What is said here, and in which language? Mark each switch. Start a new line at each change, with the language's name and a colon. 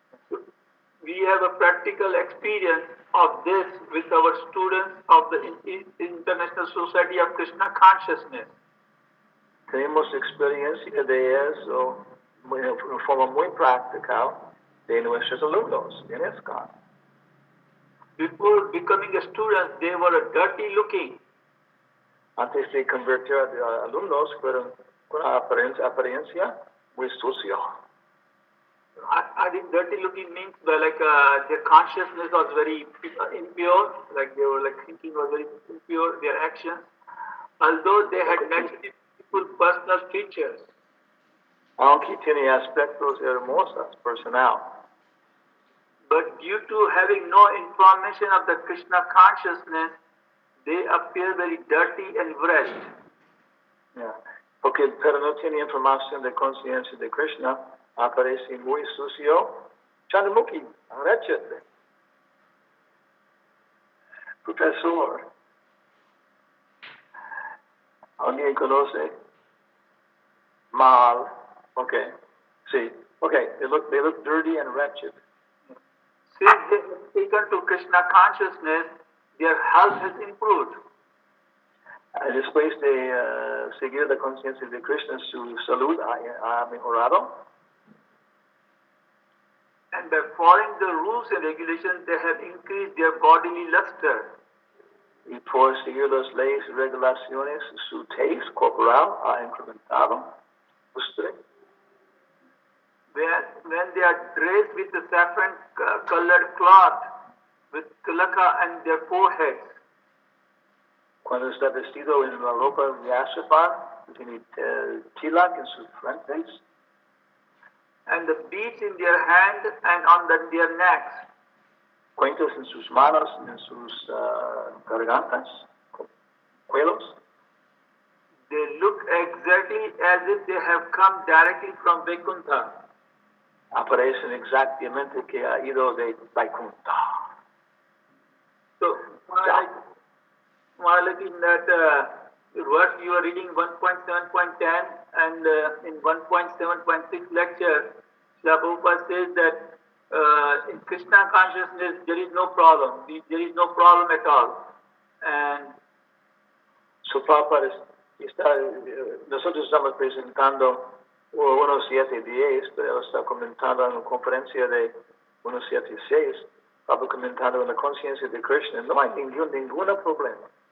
English: We have a practical experience of this with our students of the International Society of Krishna Consciousness.
Spanish: Tenemos experiencia de eso de forma muy práctica de nuestros alumnos en ISKCON.
English: Before becoming a student, they were dirty looking.
Spanish: Antes de convertir a alumnos, fueron con una apariencia muy sucia.
English: I think dirty looking means like their consciousness was very impure, like they were like thinking was very impure, their actions. Although they had naturally beautiful personal features.
Spanish: Aunque tiene aspectos hermosos personal.
English: But due to having no information of the Krishna consciousness, they appear very dirty and wretched. Yeah.
Spanish: Porque pero no tiene información de conciencia de Krishna, aparece muy sucio, Chandamukhi,
English: wretched.
Spanish: Profesor, ¿alguien conoce? Mal, okay, sí,
English: okay, they look dirty and wretched. Since they have taken to Krishna consciousness, their health has improved.
Spanish: Después de seguir la conciencia de Krishna, su salud ha mejorado.
English: And by following the rules and regulations, they have increased their bodily luster.
Spanish: Y por seguir las leyes y regulaciones, su tez corporal ha incrementado. Usted.
English: When they are dressed with the saffron colored cloth, with tilaka and their foreheads.
Spanish: Cuando está vestido en la ropa de azafrán, tiene tilak en sus frentes.
English: And the beads in their hand and on their necks.
Spanish: Cuentos en sus manos, en sus gargantas, cuellos.
English: They look exactly as if they have come directly from Vaikuntha.
Spanish: Aparecen exactamente que ha ido de Vaikuntha.
English: So, like in that verse you are reading 1.7.10 and in 1.7.6 lecture, Srila Prabhupada says that in Krishna consciousness there is no problem. There is no problem at all. And
Spanish: so Prabhupada nosotros estamos presentando 1.7.10, pero él está comentando en la conferencia de 1.7.6, Prabhupada comentando en la conciencia de Krishna, no hay ningún problema.